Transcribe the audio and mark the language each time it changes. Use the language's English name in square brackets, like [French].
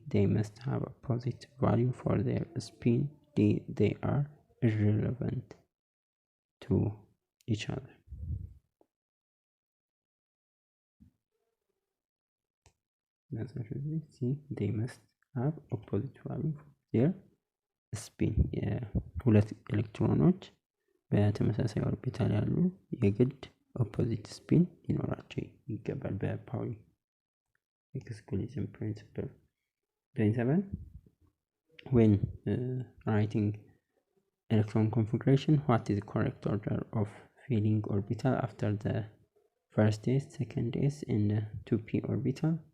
[English] They must have a positive value for their spin. D. They are irrelevant to each other. The answer should be C. They must have opposite value for their spin. [Amharic] የሁለት ኤሌክትሮኖች በተመሳሳይ ኦርቢታል ያሉ የግድ ኦፖዚት ስፒን ሊኖራቸው ይገባል በፓውሊ exclusion principle. [English] 27. When writing electron configuration, what is the correct order of filling orbital after the first s, second s, and 2p orbital?